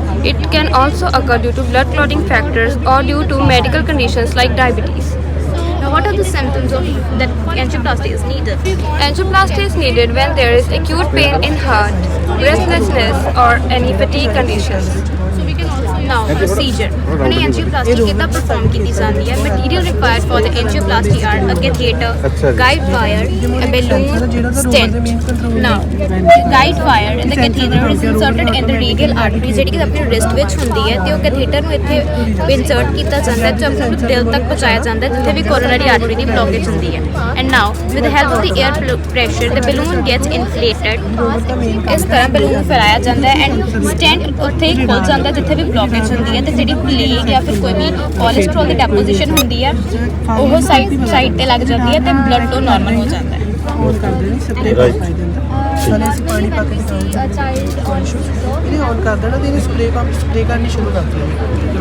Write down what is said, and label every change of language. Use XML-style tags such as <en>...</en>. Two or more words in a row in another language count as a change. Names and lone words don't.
<en>It can also occur due to blood clotting factors or due to medical conditions like diabetes. Now, what are the symptoms of that angioplasty is needed? Angioplasty is needed when there is acute pain in heart, breathlessness, or any fatigue conditions. Now, procedure. When angioplasty कितना perform</en> <hi>की जाती है?</hi> <en>Material required for the angioplasty are a catheter, guide wire, a balloon, stent. Now, guide wire in the catheter is inserted in the radial artery,</en> <pa>ਜਿਹੜੀ ਕਿ ਆਪਣੀ wrist ਵਿੱਚ ਹੁੰਦੀ ਹੈ, ਤੇ ਉਹ catheter ਨੂੰ ਇੱਥੇ insert ਕੀਤਾ ਜਾਂਦਾ ਹੈ, ਜੋ ਆਪਣੇ ਦਿਲ ਤੱਕ ਪਹੁੰਚਾਇਆ ਜਾਂਦਾ ਹੈ, ਜਿੱਥੇ ਵੀ</pa> <en>coronary artery</en> <pa>ਦੀ blockage ਹੁੰਦੀ ਹੈ।</pa> <en>And now, with the help of the air pressure, the balloon gets inflated.</en> <pa>ਇਸ ਤਰ੍ਹਾਂ balloon ਨੂੰ ਫੈਲਾਇਆ ਜਾਂਦਾ ਹੈ,</pa> <en>and stent</en> <pa>ਉੱਥੇ ਹੀ ਖੁੱਲ ਜਾਂਦਾ ਜਿੱਥੇ ਵੀ blockage ਹੁੰਦੀ ਹੈ। ਤੇ ਜਿਹੜੀ ਪਲੇਗ ਜਾਂ ਫਿਰ ਕੋਈ ਵੀ ਕੋਲੇਸਟ੍ਰੋਲ ਦੀ ਡੈਪੋਜੀਸ਼ਨ ਹੁੰਦੀ ਹੈ ਉਹ ਸਾਈਡ ਤੇ ਲੱਗ ਜਾਂਦੀ ਹੈ ਤੇ ਬਲੱਡ ਫਲੋ ਨਾਰਮਲ ਹੋ ਜਾਂਦਾ ਹੈ। ਔਨ ਕਰਦੇ ਨੇ ਸਪਰੇ ਪਾਈ ਦਿੰਦਾ ਸਾਲੇ ਅਸੀਂ ਪਾਣੀ ਪਾ ਕੇ ਇਹਨੇ ਔਨ ਕਰ ਦੇਣਾ ਤੇ ਇਹਨੇ ਸਪਰੇ ਕਰਨੀ ਸ਼ੁਰੂ ਕਰ ਦੇਣੀ।</pa>